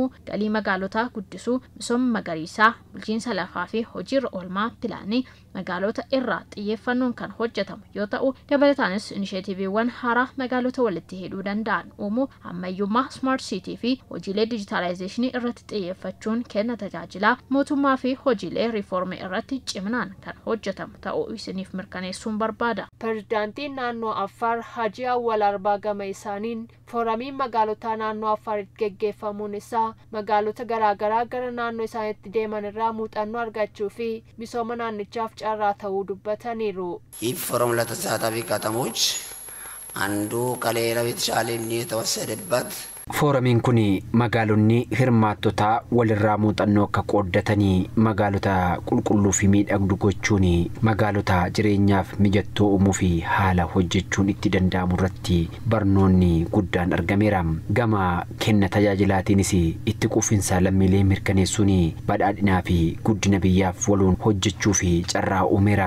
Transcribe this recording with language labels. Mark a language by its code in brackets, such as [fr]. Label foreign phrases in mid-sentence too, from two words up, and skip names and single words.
[om] galii magaalotaa guddisuu misooma magariisaa bulchiinsa lafaa fi hojiirra oolmaa pilaanii magaalota irraa xiyyeeffannoon kan hojjetamu yoo ta'u dabalataanis inisheetiiviiwwan haaraa magaalota walitti hidhuu danda'an uumuu ammayyummaa [en] smart city [om] fi hojiilee digitalization irratti xiyyeeffachuun kenna tajaajila mootummaa fi hojiilee riiformii irratti ciminaan kan hojjetamu ta'uu isiniif mirkaneessuun barbaada. Pirezidaantiin naannoo Affaar Hajji Awwal Arbaa gama isaaniin fooramiin magaalota naannoo Affaaritti gaggeeffamuun isaa magaalota garaagaraa gara naannoo isaaniitti deeman irraa muuxannoo argachuu fi misooma naannichaaf carraa ta'uu dubbataniiru. [am] ፎረም ለተሳታፊ ከተሞች አንዱ ከሌላው የተሻለ የተወሰደበት [om] Fooramiin kun magaalonni hirmaattota walirraa muuxannoo akka qooddatanii magaalota qulqulluu fi miidhagduu gochuun magaalota jireenyaaf mijattuu uumuu fi haala hojjechuun itti danda'amu irratti barnoonni guddaan argameera. Gama kenna tajaajilaatiinis itti quufinsa lammiilee mirkaneessuun badhaadhinaa fi guddina biyyaaf waluun hojjechuu fi carraa uumeera.